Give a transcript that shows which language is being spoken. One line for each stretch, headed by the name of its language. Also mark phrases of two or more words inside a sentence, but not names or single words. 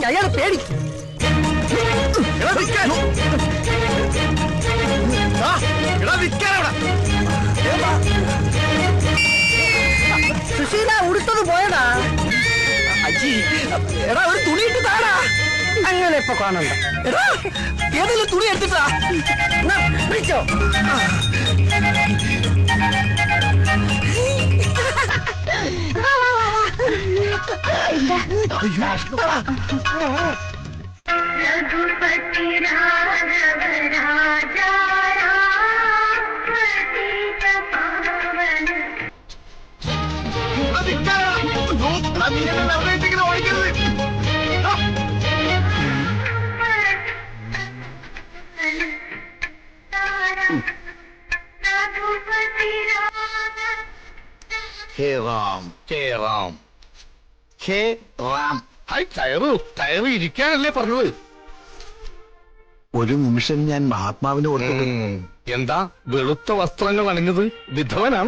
Malayalam: അയാൾ പേടി. സുശീല ഉടുത്തത് പോയടാ. അജി എടാ, ഒരു തുണി ഇട്ട് താടാ. അങ്ങനെ ഇപ്പൊ കാണണ്ട. എടാ, ഏതെങ്കിലും തുണി എടുത്തിട്ടാ പിടിച്ചോ.
Hindi: रघुपति राघव राजा राम पतित पावन रघुपति
Malayalam: ഹേ റാം, ഹേ റാം, ഹേ റാം. കയറി ഇരിക്കാനല്ലേ പറഞ്ഞത്? ഒരു നിമിഷം ഞാൻ മഹാത്മാവിനെ ഓർത്തു. എന്താ വെളുത്ത വസ്ത്രങ്ങൾ അണിഞ്ഞത്? വിധവനാണോ?